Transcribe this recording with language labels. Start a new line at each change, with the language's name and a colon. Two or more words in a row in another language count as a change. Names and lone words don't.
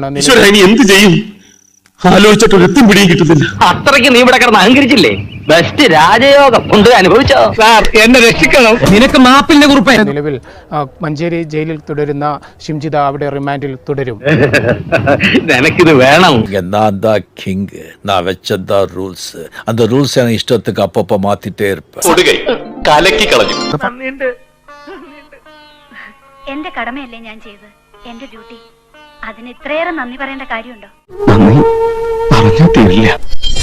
Malayalam: എന്ത് ചെയ്യും ആലോചിച്ചിട്ടൊരെത്തും പിടിയും കിട്ടുന്നില്ല. അത്രയ്ക്ക് നീ ഇവിടെ കിടന്ന് അഹങ്കരിച്ചില്ലേ? ബെസ്റ്റ് രാജയോഗം ഉണ്ട്. അനുഭവിച്ചോ സാർ? എന്നെ രക്ഷിക്കണം. നിനക്ക് മാപ്പിന്റെ കുറിപ്പ്. നിലവിൽ മഞ്ചേരി ജയിലിൽ തുടരുന്ന ഷിംജിത അവിടെ റിമാൻഡിൽ തുടരും. നിനക്കിത് വേണം.
Tamil: நான் தான் கிங், நான் வச்சதா ரூல்ஸ். அந்த ரூல்ஸ் எனக்கு இஷ்டத்துக்கு அப்பப்ப மாத்திட்டே இருப்பேன்.
Malayalam: കലക്കി കളഞ്ഞു. എന്റെ കടമയല്ലേ ഞാൻ ചെയ്തത്, എന്റെ ഡ്യൂട്ടി. അതിന് ഇത്രയേറെ നന്ദി പറയേണ്ട കാര്യമുണ്ടോ? നന്ദി പറഞ്ഞാ തീരില്ല.